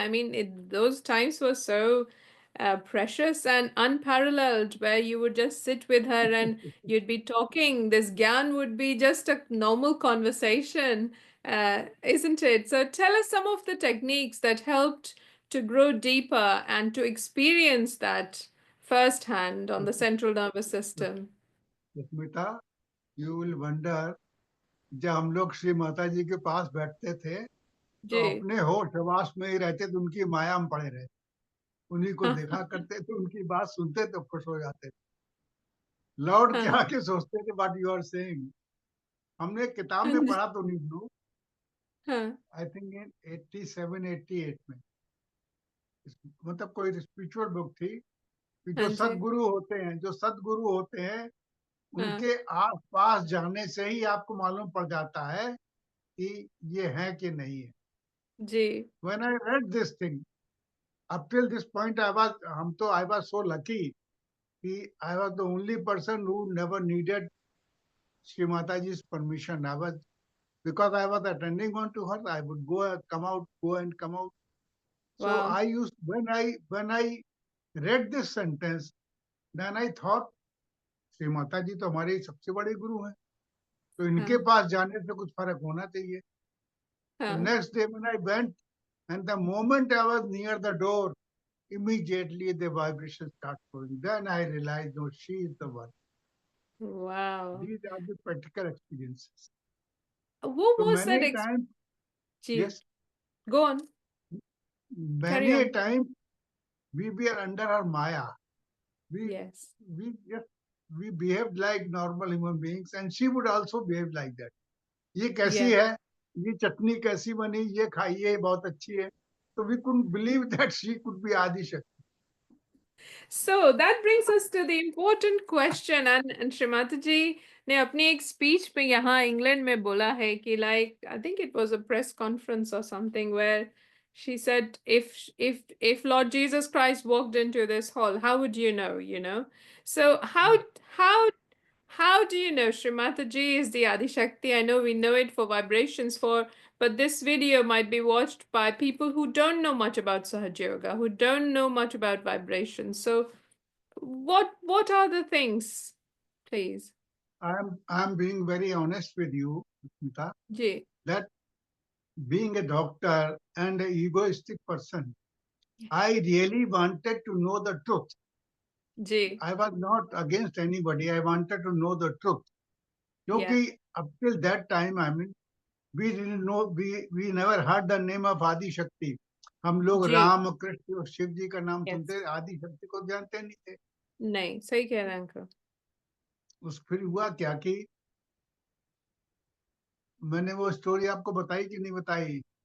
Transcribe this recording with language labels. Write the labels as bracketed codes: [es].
[en] I mean, those times were so precious and unparalleled, where you would just sit with her and you'd be talking. This gyan would be just a normal conversation, isn't it? So tell us some of the techniques that helped to grow deeper and to experience that firsthand on the central nervous system. [hi] Smita, [en] you will wonder, [hi] जब हम लोग श्री माता जी के पास बैठते थे तो जी. अपने होश हवास में ही रहते थे, उनकी माया में पड़े रहे, उन्हीं को देखा करते थे, उनकी बात सुनते तो खुश हो जाते थे, लौट के हाँ. आके सोचते थे [en] What you are saying. [hi] हमने किताब में पढ़ा तो नहीं नो, हाँ. [en] I think in [hi] 87-88 में, मतलब कोई स्पिरिचुअल बुक थी कि जो हाँ जी. सदगुरु होते हैं उनके आस पास जाने से ही आपको मालूम पड़ जाता है कि ये है कि नहीं है. जी. [en] When I read this thing, up till this point I was so lucky. I was the only person who never needed Sri Mataji's permission. Because I was attending on to her, I would go and come out. So Wow. when I read this sentence, then I thought, [hi] Shri Mata जी तो हमारे सबसे बड़े गुरु हैं, तो इनके पास जाने से कुछ फर्क होना चाहिए. [en] So next day when I went, and the moment I was near the door, immediately the vibration started flowing. Then I realized, no, she is the one. Wow. These are the practical experiences. What So was that many times, [hi] Ji. [en] yes, Go on. Carry many a on. time we were under our maya. Yes. We behaved like normal human beings, and she would also behave like that. [hi] ये कैसी [en] Yeah. [hi] है, ये चटनी कैसी बनी, ये खाइए बहुत अच्छी है. [en] So we couldn't believe that she could be Adi Shakti. So that brings us to the important question, and Shrimati ji [hi] ने अपनी एक स्पीच पे यहाँ इंग्लैंड में बोला है कि [en] like I think it was a press conference or something where she said if Lord Jesus Christ walked into this hall, how would you know, you know? So how how do you know Shrimati ji is the Adi Shakti? I know we know it for vibrations for, but this video might be watched by people who don't know much about Sahaja Yoga, who don't know much about vibrations. So what are the things, please? I'm being very honest with you, Smita, [hi] Ji, [en] that being a doctor and an egoistic person, I really wanted to know the truth. [hi] ji, [en] I was not against anybody. I wanted to know the truth. [hi] क्योंकि [en] up till that time, I mean, we didn't know, we never heard the name of Adi Shakti. [hi] हम लोग जी, राम कृष्ण और शिव जी का नाम [en] yes. [hi] सुनते, आदि शक्ति को जानते नहीं थे। नहीं, सही कह रहे हैं अंकल। उस फिर हुआ क्या कि मैंने वो स्टोरी आपको बताई कि नहीं बताई?